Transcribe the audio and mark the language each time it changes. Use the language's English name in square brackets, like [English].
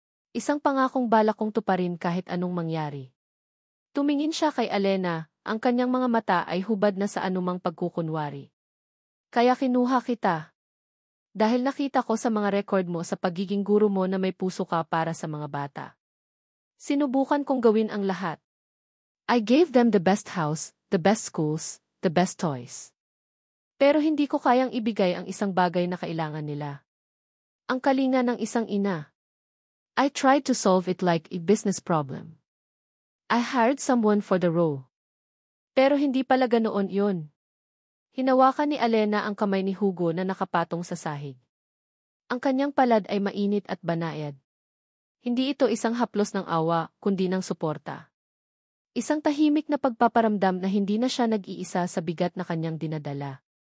[Filipino] Isang pangakong balak kong tuparin kahit anong mangyari. Tumingin siya kay Alena, ang kanyang mga mata ay hubad na sa anumang pagkukunwari. Kaya kinuha kita. Dahil nakita ko sa mga record mo sa pagiging guro mo na may puso ka para sa mga bata. Sinubukan kong gawin ang lahat. [English] I gave them the best house, the best schools, the best toys. [Filipino] Pero hindi ko kayang ibigay ang isang bagay na kailangan nila. Ang kalinga ng isang ina. [English] I tried to solve it like a business problem. I hired someone for the role. [Filipino] Pero hindi pala ganoon yun. Hinawakan ni Alena ang kamay ni Hugo na nakapatong sa sahig. Ang kanyang palad ay mainit at banayad. Hindi ito isang haplos ng awa, kundi ng suporta. Isang tahimik na pagpaparamdam na hindi na siya nag-iisa sa bigat na kanyang dinadala.